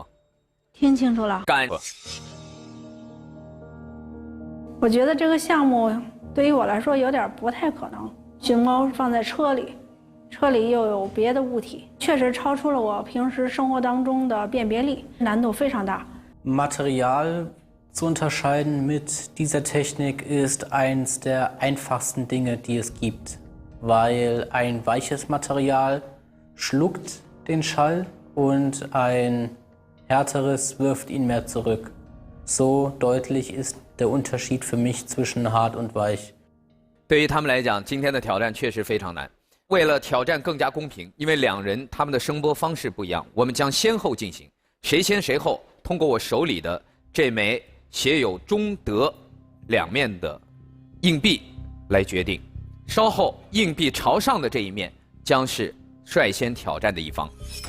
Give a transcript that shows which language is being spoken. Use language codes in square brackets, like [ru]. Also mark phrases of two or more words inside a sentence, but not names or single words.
[zh] 听清楚了。干。我觉得这个项目对于我来说有点不太可能。熊猫放在车里，车里又有别的物体，确实超出了我平时生活当中的辨别力，难度非常大。 [de] Material zu unterscheiden mit dieser Technik ist eines der einfachsten Dinge, die es gibt, weil ein weiches Material schluckt den Schall und ein härteres wirft ihn mehr zurück. So deutlich ist der Unterschied für mich zwischen hart und weich. [zh] 对于他们来讲，今天的挑战确实非常难。 为了挑战更加公平，因为两人他们的声波方式不一样，我们将先后进行，谁先谁后，通过我手里的这枚写有中德两面的硬币来决定。稍后硬币朝上的这一面将是率先挑战的一方。